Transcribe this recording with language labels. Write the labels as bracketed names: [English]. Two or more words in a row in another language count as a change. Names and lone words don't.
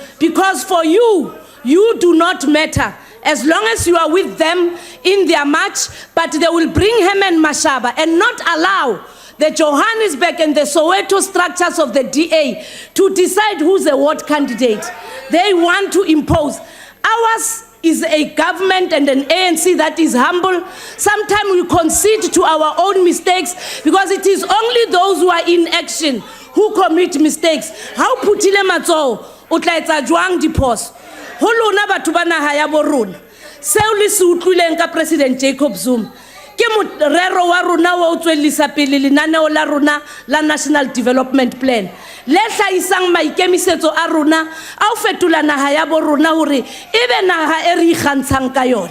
[English] Because for you, you do not matter. As long as you are with them in their march, but they will bring Herman Mashaba and not allow the Johannesburg and the Soweto structures of the DA to decide who's a ward candidate. They want to impose. Ours is a government and an ANC that is humble. Sometimes we concede to our own mistakes because it is only those who are in action who commit mistakes. [Southern Sotho] How putile matso utla etsa jwang diphoso. Ho lona batho ba naha ya bo rona. Seo le se utlwileng ka President Jacob Zuma ke morero wa rona wa o tswellisa pele lenaneo la rona la National Development Plan. Le hlahisang maikemisetso a rona a o fetola naha ya bo rona hore ebe naha e re ikgantshang ka yona.